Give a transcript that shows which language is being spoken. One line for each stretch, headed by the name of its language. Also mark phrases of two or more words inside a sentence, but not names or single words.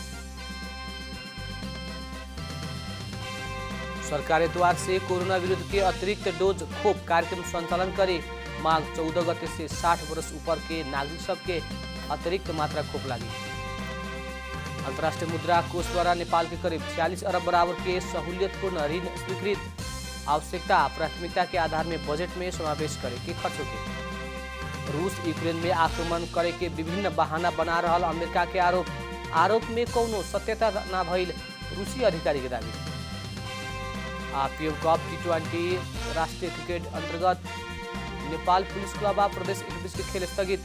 Bhojpuri: सरकार एतवार से कोरोना विरुद्ध के अतिरिक्त डोज खोप कार्यक्रम संचालन करे। माघ 14 गते से 60 वर्ष ऊपर के नागरिक सबके अतिरिक्त मात्रा खोप लागी। अंतर्राष्ट्रीय मुद्रा कोष द्वारा नेपाल के करीब 46 अरब बराबर के सहूलियतपूर्ण ऋण स्वीकृत। आवश्यकता प्राथमिकता के आधार में बजट में समावेश करे के खर्चों के। रूस यूक्रेन में आक्रमण करे के विभिन्न बहाना बना रहा अमेरिका के आरोप में कौनो सत्यता न भइल रूसी अधिकारी के दावी। पीएम कप T20 राष्ट्रीय क्रिकेट अंतर्गत नेपाल पुलिस क्लब प्रदेश 21 के खेल स्थगित।